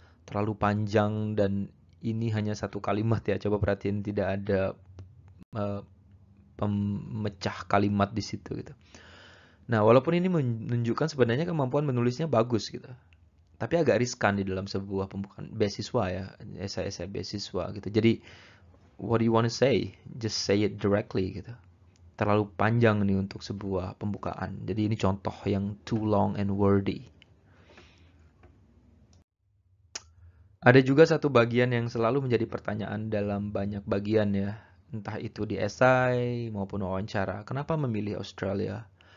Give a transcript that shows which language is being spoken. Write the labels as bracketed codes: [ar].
[id] Terlalu panjang dan ini hanya satu kalimat ya. Coba perhatiin, tidak ada pemecah kalimat di situ gitu. Nah, walaupun ini menunjukkan sebenarnya kemampuan menulisnya bagus gitu. Tapi agak riskan di dalam sebuah pembukaan beasiswa ya, esai-esai beasiswa gitu. Jadi, [en] what do you want to say? Just say it directly [id] gitu. Terlalu panjang nih untuk sebuah pembukaan. Jadi ini contoh yang [en] too long and wordy. [id] Ada juga satu bagian yang selalu menjadi pertanyaan dalam banyak bagian ya. Entah itu di esai maupun wawancara. Kenapa memilih Australia?